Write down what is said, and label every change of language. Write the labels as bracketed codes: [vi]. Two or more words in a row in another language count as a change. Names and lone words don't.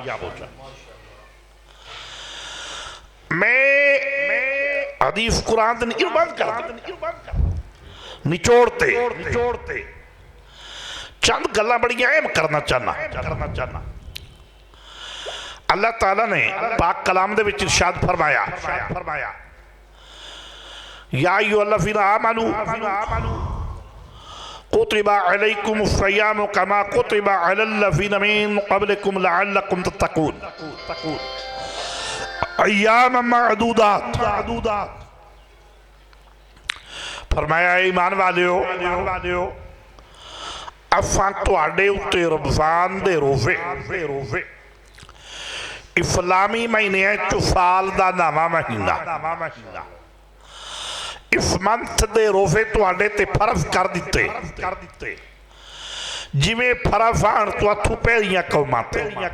[pa] میں حدیث قرآن نچوڑتے چند گلاں بڑیاں اہم کرنا چاہنا اللہ تعالیٰ نے پاک کلام دے وچ ارشاد فرمایا [ar] يا أيها الذين آمنوا كتب عليكم الصيام كما كتب على الذين من قبلكم لعلكم تتقون أياما معدودات [pa] فرمایا ایمان والیو اساں تہاڈے اتے رمضان دے روزے اسلامی مہینے سال کا نواں مہینہ اس منتھ دے روزے تہاڈے تے فرض کر دتے جویں فرض آن تو اتھو پہلیاں قوماں تے